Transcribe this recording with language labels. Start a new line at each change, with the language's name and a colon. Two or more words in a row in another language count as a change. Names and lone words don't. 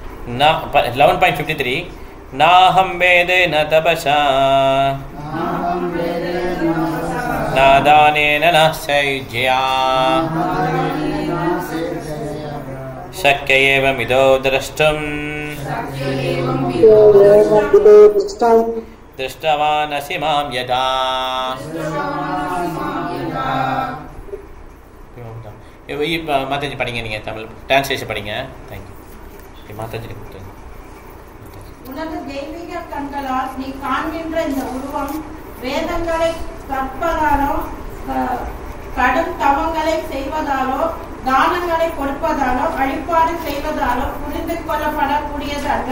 Sanskrit: 11.53 नाहं वेदेन तपसा न दानेन न सैज्या शक्य एवमिदो द्रष्टुं दृष्टवानसि मां यदा.
Tamil: மாதாஜி படிங்க, நீங்கள் தமிழ் டிரான்ஸ்லேஷன் படிங்க. தேங்க்யூ மாதாஜி. உனது தெய்வீக கண்களால் நீ காண்கின்ற இந்த உருவம் வேதங்களை கற்பதாலோ கடும் தவங்களை செய்வதாலோ தானங்களை கொடுப்பதாலோ வழிபாடு செய்வதாலோ புரிந்து கொள்ளப்படக்கூடியதல்ல.